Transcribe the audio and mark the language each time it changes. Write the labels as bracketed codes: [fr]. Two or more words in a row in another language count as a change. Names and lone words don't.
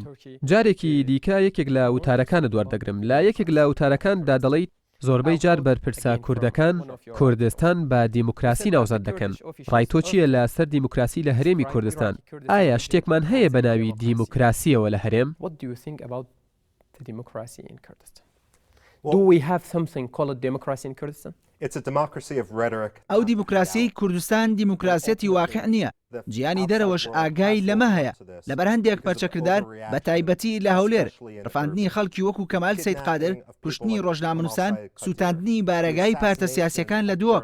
[ckb] جارێکی دیکە یەکێک لە وتارەکانت وەردەگرم. لا یەکێک لە وتارەکاندا دەڵێیت زۆربەی جار بەرپرسە کوردەکان کوردستان بە دیموکراسی ناوزەند دەکەن. ڕای تۆ چییە لە سەر دیموکراسی لە هەرێمی کوردستان؟ ئایا شتێکمان هەیە بە ناوی دیموکراسیەوە لە هەرێم؟ [en] Do we have something called democracy in Kurdistan? [ckb] ئەو دیموکراسی کوردستان دیموکراسیەتی واقع نییە. جیانی دەرەوەش ئاگای لەمە هەیە. لەبەر هەندێک پەرچەکردار بە تایبەتی لە هەولێر ڕفاندنی خەڵکی وەکو کەمال سەید قادر، کوشتنی ڕۆژنامەنووسان، سوتاندنی بارەگای پارتە سیاسیەکان لە دووە.